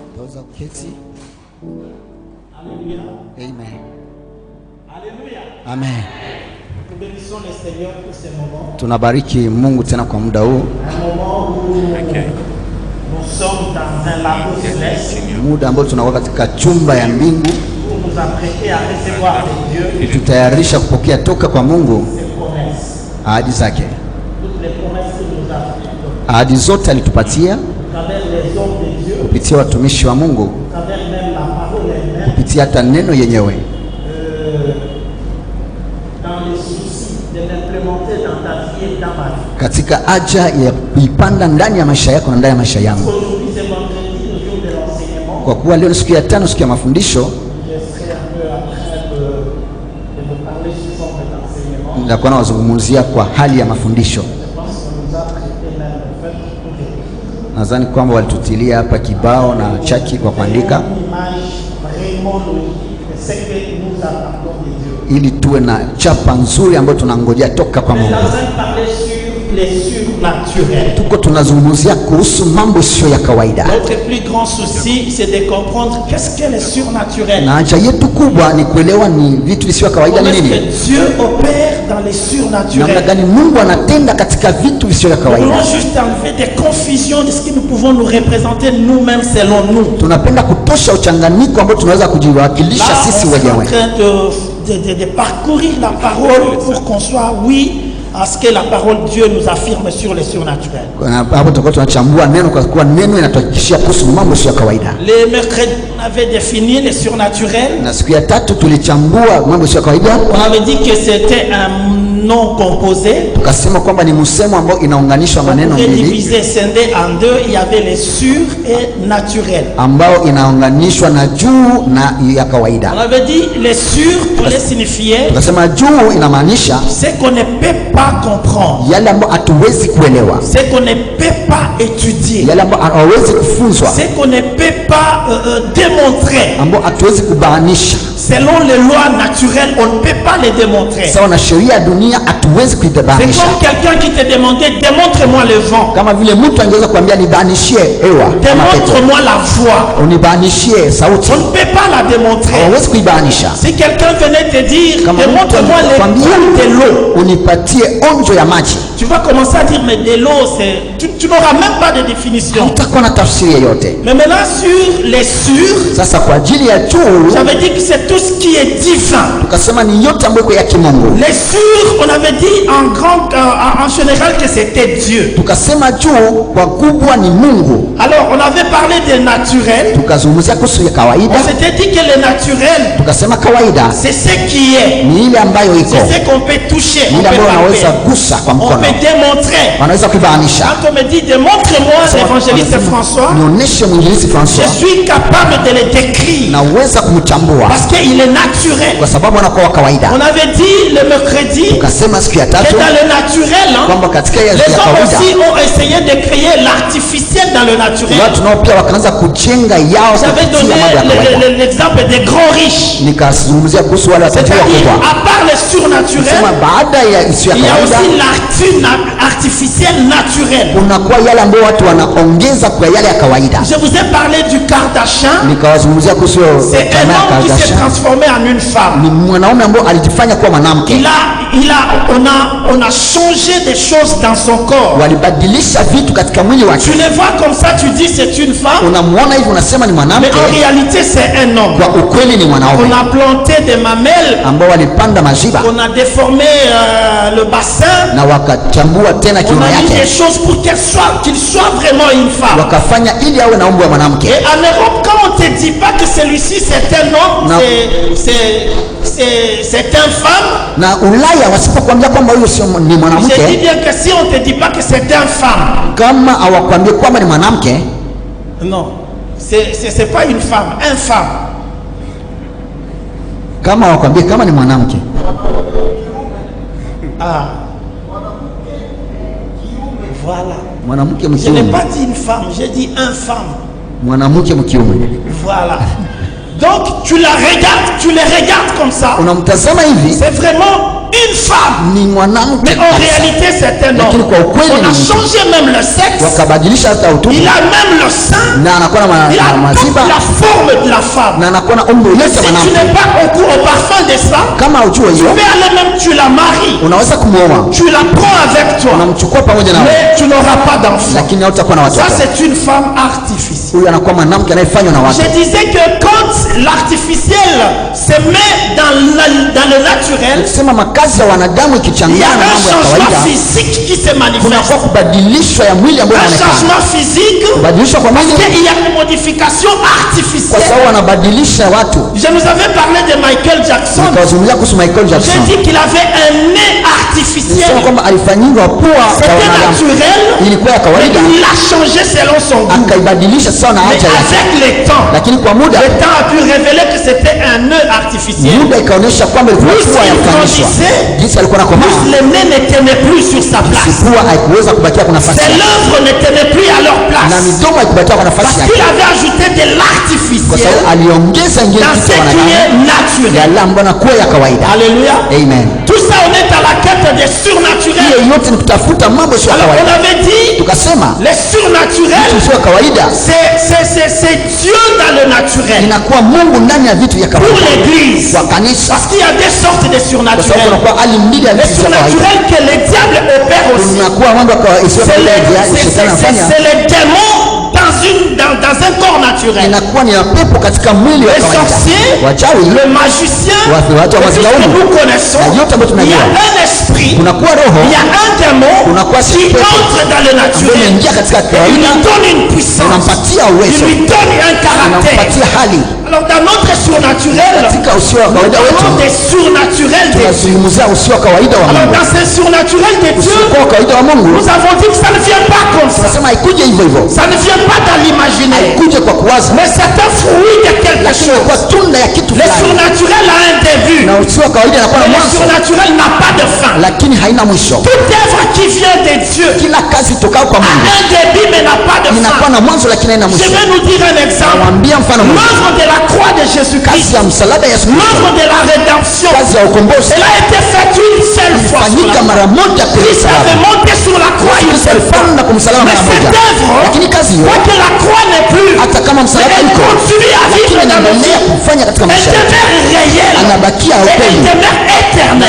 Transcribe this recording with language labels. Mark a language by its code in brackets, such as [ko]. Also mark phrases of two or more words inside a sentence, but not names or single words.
[sw] Tunaweza kuketi. [fr] Alléluia. Amen. Alléluia. Amen. Nous bénissons le Seigneur pour ce moment. [sw] Tunabariki Mungu tena kwa muda huu. [fr] Un moment où nous sommes dans un labo céleste. [sw] Muda ambao tunakuwa katika chumba ya mbingu. [fr] Pour nous apprêter à recevoir de Dieu. [sw] Tutayarisha kupokea toka kwa Mungu [fr] Ses promesses. [sw] ahadi zake. [fr] Toutes les promesses qu'il nous a faites. [sw] Ahadi zote alitupatia [fr] À travers les hommes de Dieu. [sw] kupitia watumishi wa Mungu, [fr] À travers même la parole elle-même. [sw] kupitia hata neno yenyewe, [fr] Dans les soucis de l'implémenter dans ta vie et dans ma vie. [sw] katika haja ya kuipanda ndani ya maisha yako na ndani ya maisha yangu. [fr] Aujourd'hui c'est vendredi, le jour de l'enseignement. [sw] Kwa kuwa leo ni siku ya tano, siku ya mafundisho, [fr] Je serai un peu en train de vous parler sur son enseignement. [sw] nitakuwa nawazungumzia kwa hali ya mafundisho. [fr] Je pense qu'on nous a traité même le fait pour [sw] Nadhani kwamba walitutilia hapa kibao na chaki kwa kuandika [fr] une image vraiment logique de ce que nous attendons de Dieu. [sw] ili tuwe na chapa nzuri ambayo tunangojea toka kwa [fr] Nous [sw] Mungu. [fr] allons parler sur les surnaturels. [sw] Tuko tunazungumzia kuhusu mambo isiyo ya kawaida, [fr] Notre plus grand souci, c'est de comprendre qu'est-ce que le surnaturel. [sw] na haja yetu kubwa ni kuelewa ni vitu visivyo ya kawaida [fr] Comment [sw] ni [fr] est-ce [sw] nini, [fr] que Dieu opère dans les [sw] namna [fr] surnaturels. [sw] gani Mungu anatenda katika vitu visivyo ya [fr] Nous voulons [sw] kawaida. [fr] juste enlever des confusions de ce que nous pouvons nous représenter nous-mêmes selon nous. [sw] Tunapenda kutosha uchanganyiko ambao tunaweza kujiwakilisha [fr] Là, [sw] sisi [fr] on est en [sw] wenyewe. [fr] train de parcourir la parole pour qu'on soit oui à ce que la parole de Dieu nous affirme sur les surnaturels. [sw] Na hapo tutakuwa tunachambua neno, kwa kuwa neno inatuhakikishia kuhusu mambo sio ya kawaida. [fr] Les mercredis, on avait défini les surnaturels. [sw] Na siku ya tatu tulichambua mambo sio ya kawaida, [fr] On avait dit que c'était un nom composé. [sw] tukasema kwamba ni msemo ambao inaunganishwa [fr] On [sw] maneno [fr] pouvait [sw] mbili [fr] diviser, scinder en deux. Il y avait les sur et naturels. [sw] ambao inaunganishwa na juu na ya kawaida. [fr] On avait dit les sur voulait signifier [sw] Tukasema juu inamaanisha [fr] ce qu'on ne peut pas comprendre, [sw] yale ambayo hatuwezi kuelewa, [fr] ce qu'on ne peut pas étudier, [sw] yale ambayo hawezi kufunzwa, [fr] ce qu'on ne peut pas démontrer. [sw] ambayo hatuwezi kubainisha. [fr] Selon les lois naturelles, on ne peut pas les démontrer. [sw] Sawa na sheria ya dunia hatuwezi [fr] C'est [sw] kuidhibitisha. [fr] comme quelqu'un qui te demandait, démontre-moi le vent, [sw] Kama vile mtu angeweza kuambia nibainishie hewa ama pepo, [fr] démontre-moi la voix. [sw] unibainishie sauti, [fr] On ne peut pas la démontrer. [sw] hawezi kuibainisha. [fr] Si quelqu'un venait te dire, [sw] Kama mtu [fr] démontre-moi les [sw] anakuambia [fr] cours de l'eau, [sw] unipatie onjo ya maji, [fr] tu vas commencer à dire, mais de l'eau, tu n'auras même pas de définition. [sw] hautakuwa na tafsiri yoyote. [fr] Mais maintenant, sur les sûrs, [sw] Sasa kwa ajili ya juu [fr] j'avais dit que c'est tout ce qui est divin. [sw] tukasema ni yote ambayo iko ya kimungu. [fr] Les sûrs, on avait dit en général que c'était Dieu. [sw] Tukasema juu kwa kubwa ni Mungu. [fr] Alors, on avait parlé des naturels. [sw] Tukazungumzia kuhusu ya kawaida, [fr] On s'était dit que le naturel, [sw] tukasema kawaida [fr] c'est ce qui est. [sw] ni ile ambayo iko, [fr] C'est ce qu'on peut toucher, [sw] ni [fr] on [sw] ile [fr] peut [sw] ambayo wanaweza [fr] palper, [sw] gusa kwa [fr] on [sw] mkono, [fr] peut démontrer. [sw] wanaweza kuibainisha. [fr] Quand on me dit démontre-moi l'évangéliste François, [sw] Nionyeshe mwinjilisi [fr] je [sw] François, [fr] suis capable de le décrire [sw] naweza kumchambua [fr] parce qu'il est naturel. [sw] kwa sababu anakuwa wa kawaida. [fr] On avait dit le mercredi que [sw] Tukasema siku ya tatu [fr] dans le naturel, hein, [sw] kwamba katika ya [fr] les hommes [sw] kawaida [fr] aussi ont essayé de créer l'artificiel dans le naturel. [sw] watu nao pia wakaanza kujenga yao [fr] J'avais [sw] kupitia mambo ya [fr] donné [sw] kawaida. [fr] l'exemple des grands riches. [sw] Nikazungumzia kuhusu wale watajiri [fr] C'est-à-dire, [sw] wakubwa, [fr] à part le surnaturel, [sw] sema baada ya isiyo ya [fr] il y a [sw] kawaida [fr] aussi l'artificiel naturel. [sw] kunakuwa yale ambayo watu wanaongeza kwa yale ya kawaida. [fr] Je vous ai parlé du Kardashian. [sw] Nikawazungumzia kuhusu [fr] C'est un [sw] jamaa ya [fr] homme qui s'est [sw] Kardashian. [fr] transformé en une femme. [sw] Ni mwanaume ambaye alijifanya kuwa mwanamke, [fr] On a changé des choses dans son corps. [sw] walibadilisha vitu katika mwili wake. [fr] Tu le vois comme ça, tu dis c'est une femme, [sw] Unamwona hivi unasema ni [fr] mais [sw] mwanamke, [fr] en réalité c'est un homme. [sw] kwa ukweli ni [fr] On [sw] mwanaume [fr] a planté des mamelles, [sw] ambao walipanda majiba [fr] on a déformé le bassin, [sw] na wakachambua tena [fr] on [sw] kiuno [fr] a mis des [sw] yake, [fr] choses pour qu'il soit vraiment une femme. [sw] wakafanya ili awe na umbo wa mwanamke. [fr] Et en Europe, quand on ne te dit pas que celui-ci c'est un homme, Non. c'est une femme, [sw] Na Ulaya wasipokuambia kwamba huyo sio ni [fr] je dis [sw] mwanamke, [fr] bien que si on ne te dit pas que c'est une femme, [sw] kama hawakwambia kwamba ni mwanamke, [fr] non, c'est pas une femme, une femme. [sw] kama hawakwambia kama ni mwanamke, [fr] Ah. Voilà. [sw] mwanamke [fr] Je n'ai [sw] mkiume, [fr] pas dit une femme, j'ai dit un femme. [sw] mwanamke mkiume. [fr] Voilà. Donc tu la regardes, tu les regardes comme ça. [sw] unamtazama hivi, [fr] C'est vraiment une femme. [sw] ni mwanamke [fr] Mais en réalité c'est un [sw] Lakini [fr] homme. [sw] kwa ukweli [fr] On a [sw] ni mtu. [fr] changé même le sexe. [sw] wakabadilisha hata utupu, [fr] Il a même le sein. [sw] na anakuwa na [fr] Il a toute [sw] maziba, [fr] la forme de la femme. [sw] na anakuwa na umbo [fr] Mais [sw] yote [fr] si tu [sw] mwanamke. [fr] n'es pas au parfum de ça, [sw] Kama ujue [fr] tu [sw] hiyo, [fr] peux aller même, tu la maries. [sw] unaweza kumwoa, [fr] Tu la prends avec toi. [sw] unamchukua pamoja nawe, [fr] Mais tu n'auras pas d'enfant. [sw] lakini hautakuwa na [fr] Ça [sw] watoto. [fr] c'est une femme artificielle. [sw] Huyu anakuwa mwanamke anayefanywa na watu. [fr] Je disais que quand l'artificiel se met dans le naturel, [sw] Tusema makazi ya wanadamu [fr] il y a [sw] ikichangana na [fr] un [sw] mambo ya [fr] changement [sw] kawaida, [fr] physique qui se manifeste. [sw] kunakuwa kubadilishwa ya mwili ambayo [fr] Un [sw] inaonekana, [fr] changement physique, [sw] kubadilishwa kwa mwili, [fr] parce qu'il y a une modification [sw] kwa [fr] artificielle. [sw] sababu wanabadilisha watu. [fr] Je nous avais parlé de Michael Jackson. [sw] Nikawazungumzia kuhusu Michael [fr] J'ai [sw] Jackson, [fr] dit qu'il avait un nez [sw] nilisema [fr] artificiel. [sw] kwamba alifanyiwa pua ya [fr] C'était [sw] wanadamu, [fr] naturel, [sw] ilikuwa ya [fr] mais [sw] kawaida, [fr] il l'a changé selon son goût. [sw] akaibadilisha sawa na [fr] Mais [sw] haja yake, [fr] avec le temps, [sw] lakini kwa muda [fr] le temps a pu révéler que c'était un nœud artificiel. [sw] muda ikaonyesha kwamba ilikuwa [fr] Plus [sw] pua ya [fr] il [sw] kufanishwa. [fr] grandissait, [sw] Jinsi alikuwa na [fr] plus [sw] komaa, [fr] les nez ne tenaient plus sur sa place. [sw] pua haikuweza kubakia kwa nafasi [fr] Ses [sw] yake, [fr] lèvres ne tenaient plus à leur [sw] na [fr] place. [sw] midomo haikubakia kwa nafasi [fr] Parce [sw] yake, [fr] qu'il avait ajouté de [sw] kwa [fr] l'artificiel [sw] sababu aliongeza ingine [fr] dans [sw] kitu [fr] ce [sw] cha [fr] qui est [sw] wanadamu [fr] naturel. [sw] yale ambayo nakuwa ya kawaida. [fr] Alléluia. Amen. Tout ça, on est à la quête des [sw] Hiyo [fr] surnaturels. [sw] yote ni kutafuta mambo sio ya [fr] Alors, on [sw] kawaida. [fr] avait dit, [sw] Tukasema [fr] les surnaturels, [sw] vitu sio ya kawaida [fr] c'est Dieu dans le naturel. [sw] inakuwa Mungu ndani ya vitu vya [fr] Pour [sw] kawaida [fr] l'église. [sw] kwa kanisa, [fr] Parce qu'il y a des sortes de [sw] kwa sababu [fr] surnaturels. [sw] kunakuwa hali mbili ya [fr] Les [sw] vitu vya kawaida. [fr] surnaturels que le diable opère aussi. [sw] Kunakuwa mambo ya kawaida sio ya [fr] C'est [sw] kawaida ya shetani anafanya, [fr] les démons dans un corps naturel. [sw] inakuwa ni ya pepo katika mwili wa [fr] Les [sw] kawaida. [fr] sorciers, [sw] Wachawi, [fr] le magicien, [sw] watu wa [fr] et tout ce que [sw] mazilaumu, [fr] nous connaissons, [sw] na yote ambayo [fr] il y a [sw] tunajua, [fr] un esprit, [sw] kunakuwa roho [fr] il y a un démon [sw] kunakuwa [fr] qui [sw] pepo [fr] entre dans le [sw] ambayo [fr] naturel. [sw] inaingia katika [fr] Il lui [sw] kawaida, [fr] donne une puissance, [sw] unampatia [fr] il [sw] uwezo, [fr] lui donne un caractère. [sw] unampatia hali. [fr] Alors dans notre surnaturel, [sw] Katika usio wa [fr] nous [sw] kawaida [fr] parlons [sw] wetu [fr] des surnaturels de Dieu. [sw] tunazungumzia usio wa kawaida wa [fr] Alors [sw] Mungu. [fr] dans ces surnaturels de Dieu, [sw] Usio wa kawaida wa Mungu [fr] nous avons dit que ça ne vient pas comme ça. [sw] tunasema haikuje hivyo hivyo, [fr] Ça ne vient pas dans l'imaginaire. [sw] haikuje kwa kuwaza, [fr] Mais c'est un fruit de quelque [sw] lakini [fr] chose. [sw] kwa tunda ya kitu [fr] Le [sw] fulani. [fr] surnaturel a un début. [sw] Na usio wa kawaida inakuwa na [fr] Mais le [sw] mwanzo, [fr] surnaturel n'a pas de fin. [sw] lakini haina mwisho. [fr] Toute œuvre qui vient de Dieu [sw] Kila kazi tokao kwa [fr] a [sw] Mungu [fr] un début mais n'a pas de [sw] inakuwa [fr] fin. [sw] na mwanzo, lakini haina [fr] Je [sw] mwisho. [fr] vais nous dire un exemple. [sw] Nawambia mfano mmoja, [fr] L'œuvre de la croix de [sw] kazi Jésus-Christ, ya msalaba ya Yesu Kristo, [fr] l'œuvre de la rédemption, [sw] kazi ya ukombozi [fr] elle a été faite une seule fois. sur la [sw] fanyika [fr] croix. [sw] mara moja kwenye [fr] Christ avait [sw] msalaba. [fr] monté sur la croix une [sw] Kristo [fr] seule fois. [sw] alipanda kwa msalaba [fr] Mais [sw] mara [fr] cette [sw] moja, [fr] œuvre, [sw] lakini kazi hiyo [fr] quoique la croix n'est plus, [sw] hata kama [fr] mais [sw] msalaba [fr] elle [sw] iko, [fr] continue à [sw] lakini [fr] vivre dans nos [sw] anaendelea [fr] vies. [sw] kufanya katika [fr] Elle [sw] maisha yetu, [fr] demeure réelle. [sw] anabakia [fr] Et elle [sw] ukweli [fr] demeure [sw] na [fr] éternelle.